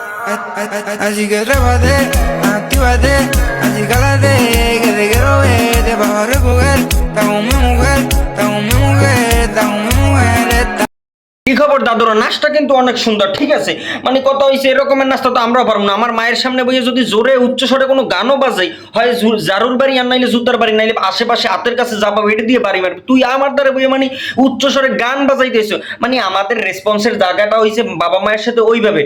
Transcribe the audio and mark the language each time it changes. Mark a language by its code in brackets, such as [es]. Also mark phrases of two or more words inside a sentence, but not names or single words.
[es] Así que trépate, actívate, así cálate, que te quiero ver, te vas a recoger. Está con mi mujer, está con mi mujer, está con mi mujer, está... [bn] কি খবর দাদুরা? নাচটা কিন্তু অনেক সুন্দর, ঠিক আছে? মানে কথা হয়েছে এরকমের নাচটা তো আমরাও পারবো না। আমার মায়ের সামনে বসে যদি জোরে উচ্চস্বরে কোনো গানও বাজাই, হয় জারুর বাড়ি আর নাইলে জুতার বাড়ি, নাইলে আশেপাশে হাতের কাছে যা পাবো এটা দিয়ে বাড়ি মারবে। তুই আমার দ্বারা বইয়ে মানে উচ্চস্বরে গান বাজাইতেছো, মানে আমাদের রেসপন্সের জায়গাটা হয়েছে বাবা মায়ের সাথে ওইভাবে।